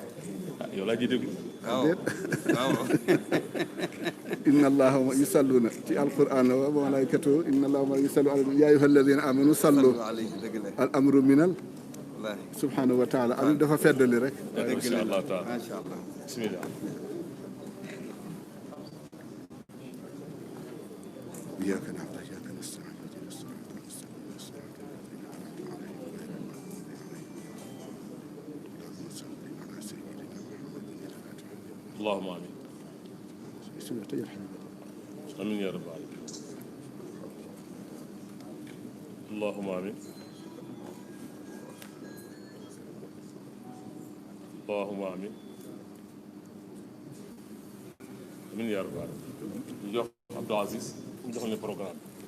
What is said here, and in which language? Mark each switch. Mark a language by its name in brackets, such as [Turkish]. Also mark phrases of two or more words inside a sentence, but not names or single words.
[Wolof] ah yow laa ji déglu. waaw déet waaw. [Arabic] إن الله يصلون ci القرآن وملائكته إن الله يصلي على يا أيها الذين آمنوا صلوا [Wolof] alayhi dëgg la. [Arabic] الأمر من [Wolof] wallaahi. [Arabic] سبحانه وتعالى [Wolof] am dafa feddali rek [Arabic] إن شاء الله تعالى ما شاء الله. [Wolof] bismillah. [Arabic] إياك نعبد وإياك نستعين اهدنا الصراط المستقيم صراط الذين أنعمت عليهم غير المغضوب عليهم اللهم صل على سيدنا محمد الفاتح اللهم آمين [Wolof] bismillah tëjal [Arabic] آمين يا رب العالمين اللهم آمين اللهم آمين آمين يا رب العالمين [Wolof] ñu jox Abdou Aziz ñu jox leen programme.